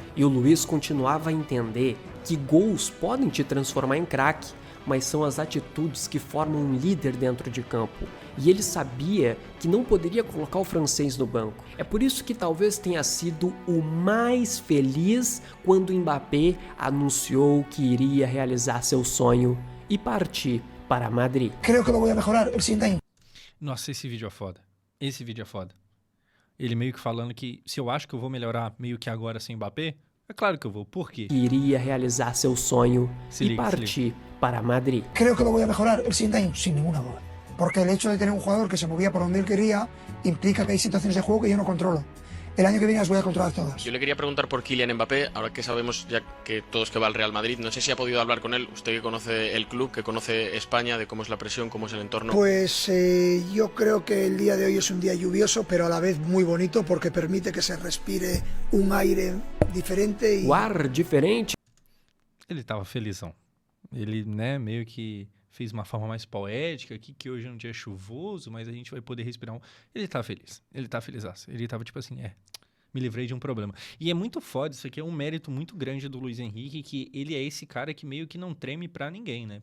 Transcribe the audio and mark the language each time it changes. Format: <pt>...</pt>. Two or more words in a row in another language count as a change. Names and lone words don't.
<pt>E o Luiz continuava a entender que gols podem te transformar em craque, mas são as atitudes que formam um líder dentro de campo. E ele sabia que não poderia colocar o francês no banco. É por isso que talvez tenha sido o mais feliz quando Mbappé anunciou que iria realizar seu sonho e partir para Madrid.</pt> <es>Creo que lo voy a mejorar el siguiente año.</es> <pt>Nossa, esse vídeo é foda. Esse vídeo é foda. Ele meio que falando que se eu acho que eu vou melhorar meio que agora sem Mbappé, é claro que eu vou. Por quê? Que iria realizar seu sonho Se e liga, se partir para Madrid.</pt> <es>Creo que lo voy a mejorar el siguiente año, sin ninguna duda. Porque el hecho de tener un jugador que se movía por donde él quería implica que hay situaciones de juego que yo no controlo. El año que viene las voy a controlar todas. Yo le quería preguntar por Kylian Mbappé, ahora que sabemos ya que todos que va al Real Madrid, no sé si ha podido hablar con él, usted que conoce el club, que conoce España, de cómo es la presión, cómo es el entorno. Pues yo creo que el día de hoy es un día lluvioso, pero a la vez muy bonito porque permite que se respire un aire diferente.</es> <pt>O ar diferente Ele tava felizão. Ele, né, meio que fez uma forma mais poética aqui, que hoje é um dia chuvoso, mas a gente vai poder respirar um... Ele tá feliz. Ele tá felizaço. Ele tava tipo assim, me livrei de um problema. E é muito foda, isso aqui é um mérito muito grande do Luiz Henrique, que ele é esse cara que meio que não treme pra ninguém, né?</pt>